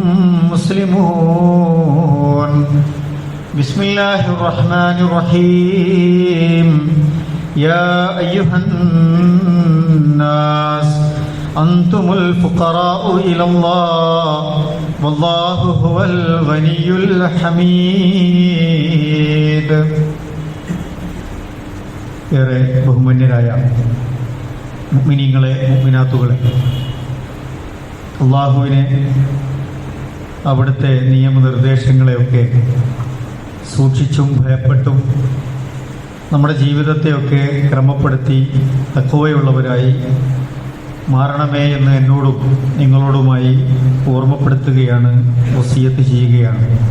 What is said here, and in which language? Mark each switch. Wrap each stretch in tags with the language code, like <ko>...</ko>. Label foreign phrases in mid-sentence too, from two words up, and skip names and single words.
<ar>مسلمون بسم الله الرحمن الرحيم يا أيها الناس أنتم الفقراء إلى الله والله هو الغني</ar> <ml>الحميد ഏറെ ബഹുമാന്യരായ മുഅ്മിനീങ്ങളെ മുഅ്മിനാത്തുകളെ, അല്ലാഹുവിനെ അവിടുത്തെ നിയമനിർദ്ദേശങ്ങളെയൊക്കെ സൂക്ഷിച്ചും ഭയപ്പെട്ടും നമ്മുടെ ജീവിതത്തെയൊക്കെ ക്രമപ്പെടുത്തി തഖ്വയുള്ളവരായി മാറണമേ എന്ന് എന്നോടും നിങ്ങളോടുമായി ഓർമ്മപ്പെടുത്തുകയാണ്, വസിയത്ത് ചെയ്യുകയാണ്.</ml>